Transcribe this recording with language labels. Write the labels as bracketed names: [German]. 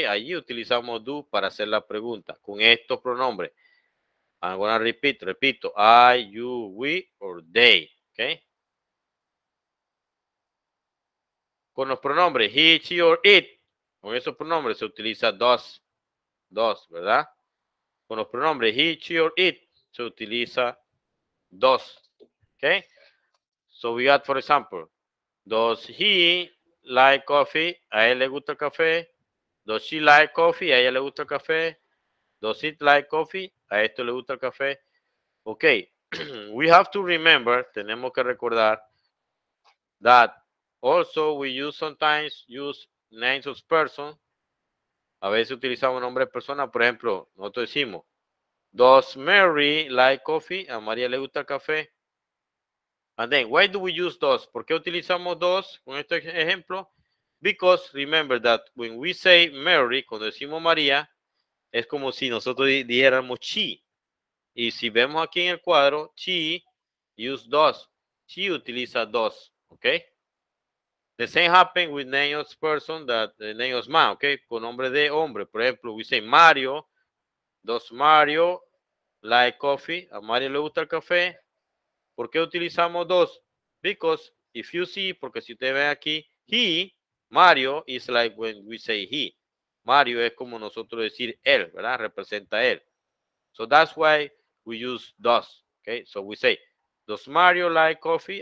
[Spanish] Allí utilizamos do para hacer la pregunta con estos pronombres. [English] I'm gonna repeat, repito, I, you, we, or they, ok. [Spanish] Con los pronombres he, she, or it, con esos pronombres se utiliza does, ¿verdad? Con los pronombres he, she, or it se utiliza does, ok. [English] So we got, for example, does he like coffee? [Spanish] ¿A él le gusta el café? [English] Does she like coffee? [Spanish] ¿A ella le gusta el café? [English] Does it like coffee? [Spanish] ¿A esto le gusta el café? [English] Ok, we have to remember, [Spanish] tenemos que recordar [English] that also we sometimes use names of person. [Spanish] A veces utilizamos nombre de persona. Por ejemplo, nosotros decimos, [English] does Mary like coffee? [Spanish] ¿A María le gusta el café? [English] And then, why do we use those? [Spanish] ¿Por qué utilizamos dos con este ejemplo? [English] Because remember that when we say Mary, [Spanish] cuando decimos María, es como si nosotros dijéramos she. Y si vemos aquí en el cuadro, she use does. She utiliza does. Okay. [English] The same happen with name of person that the name of man. [Spanish] Okay. Con nombre de hombre. Por ejemplo, we say Mario. [English] Does Mario like coffee? [Spanish] ¿A Mario le gusta el café? ¿Por qué utilizamos dos? [English] Because if you see, [Spanish] porque si ustedes ven aquí, [English] he, Mario, is like when we say he. [Spanish] Mario es como nosotros decir él, ¿verdad? Representa él. [English] So that's why we use does. Okay, so we say, does Mario like coffee?